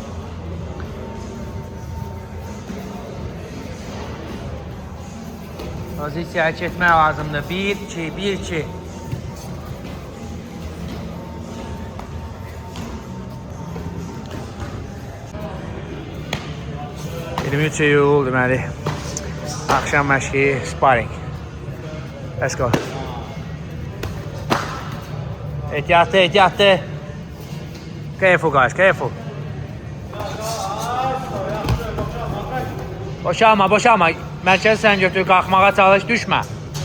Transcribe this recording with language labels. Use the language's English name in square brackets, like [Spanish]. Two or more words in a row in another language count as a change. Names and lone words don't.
[Azerbaijani] Pozisiyaya keçmək lazımdır. 1-2. 23 iyul deməli. Axşam məşqi, [English] sparring. Let's go. [Azerbaijani] Ehtiyatlı. [English] Careful guys, careful. [Azerbaijani] Boşalma. Mərkəzi sən götür, qalxmağa çalış, düşmə.